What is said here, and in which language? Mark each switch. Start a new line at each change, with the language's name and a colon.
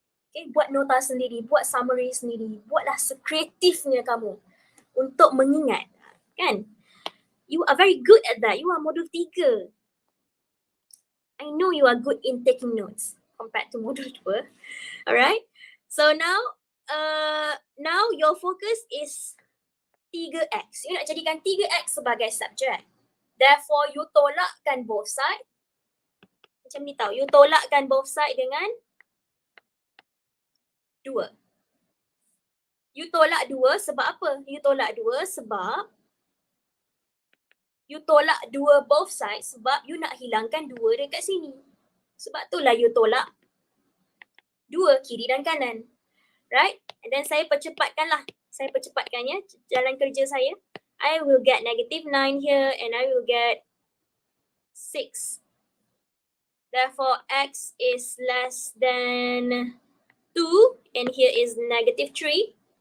Malay: Okay, buat nota sendiri, buat summary sendiri, buatlah sekreatifnya kamu untuk mengingat, kan?
English: You are very good at that. You are modul 3. I know you are good in taking notes compared to modul 2. Alright? So now your focus is 3x.
Malay: You nak jadikan 3x sebagai subjek. Therefore, you tolakkan both side. Macam ni tau. You tolakkan both side dengan 2. You tolak 2 sebab apa? You tolak 2 sebab you tolak 2 both sides sebab you nak hilangkan 2 dekat sini. Sebab itulah you tolak 2 kiri dan kanan. Right?
English: And then
Malay: saya percepatkanlah. Saya percepatkannya jalan kerja saya.
English: I will get -9 here and I will get 6. Therefore, x is less than 2 and here is -3.